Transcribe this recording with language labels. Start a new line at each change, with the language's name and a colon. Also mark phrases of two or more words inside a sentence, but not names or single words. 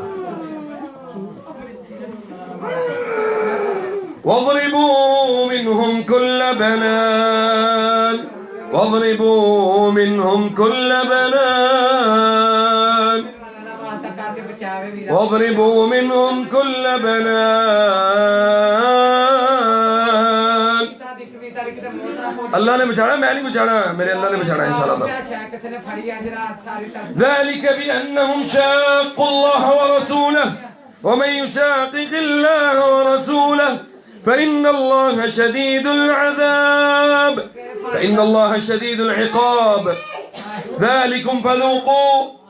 Arabic: واضربوا منهم كل بنان
Urdu: اللہ نے بچھاڑا، میں نہیں بچھاڑا، میرے اللہ نے بچھاڑا ان شاء اللہ.
Arabic: ذلك بأنهم شاقوا الله ورسوله ومن يشاقق الله ورسوله فإن الله شديد العقاب ذلكم فذوقوا